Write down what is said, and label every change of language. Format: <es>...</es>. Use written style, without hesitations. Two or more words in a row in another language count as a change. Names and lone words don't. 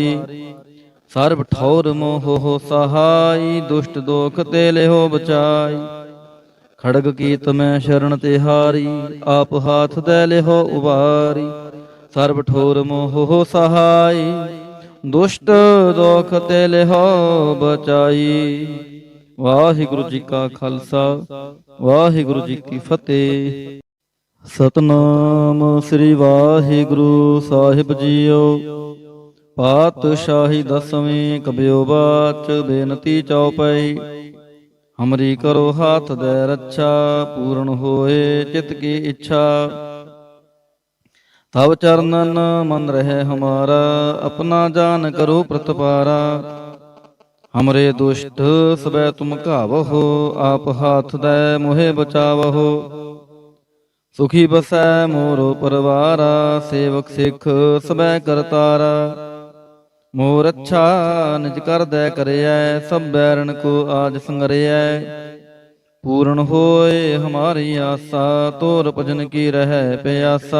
<bra>सर्व ठौर मोह हो सहाय, दुष्ट दोख ते लेहो बचाई। खड़ग कीत में शरण तिहारी, आप हाथ दे लेहो उबारी। सर्व ठोर मोह हो सहाय, दुष्ट दोख ते लेहो बचाई। वाहिगुरु जी का खालसा, वाहिगुरु जी की फतेह। सतनाम श्री वाहिगुरु साहिब जीओ। पातशाही दसवीं कबियो बाच, बेनती चौपाई। हमरी करो हाथ दे रक्षा, पूर्ण होए चित की इच्छा। तब चरणन मन रहे हमारा, अपना जान करो प्रतपारा। हमरे दुष्ट सबे तुम कावहो, आप हाथ दे मोहे बचावहो। ਸੁਖੀ ਬਸੈ ਮੋਰੋ ਪਰਵਾਰਾ, ਸੇਵਕ ਸਿੱਖ ਸਬੈ ਕਰਤਾਰਾ। ਮੋਰ ਅੱਛਾ ਨਿਜ ਕਰਦੈ ਕਰਿਐ, ਸਭ ਬੈਰਨ ਕੋ ਆਜ ਸੰਗਰਿਐ। ਪੂਰਨ ਹੋਏ ਹਮਾਰੀ ਆਸਾ, ਤੋਰ ਭਜਨ ਕੀ ਰਹਿ ਪਿਆਸਾ।</bra>